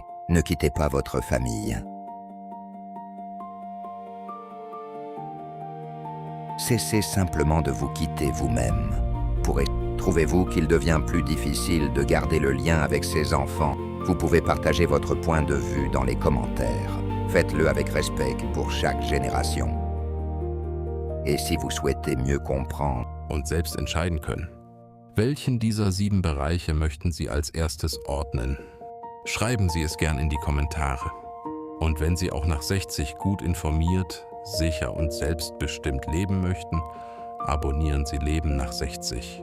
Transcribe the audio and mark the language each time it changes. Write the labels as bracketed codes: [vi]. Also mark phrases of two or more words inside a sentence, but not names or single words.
[fr] Ne quittez pas votre famille. Cessez simplement de vous quitter vous-même. Trouvez-vous qu'il devient plus difficile de garder le lien avec ses enfants? Vous pouvez partager votre point de vue dans les commentaires. Faites-le avec respect pour chaque génération. Et si vous souhaitez mieux comprendre [de] und selbst entscheiden können. Welchen dieser 7 Bereiche möchten Sie als erstes ordnen? Schreiben Sie es gern in die Kommentare. Und wenn Sie auch nach 60 gut informiert, sicher und selbstbestimmt leben möchten, abonnieren Sie Leben nach 60.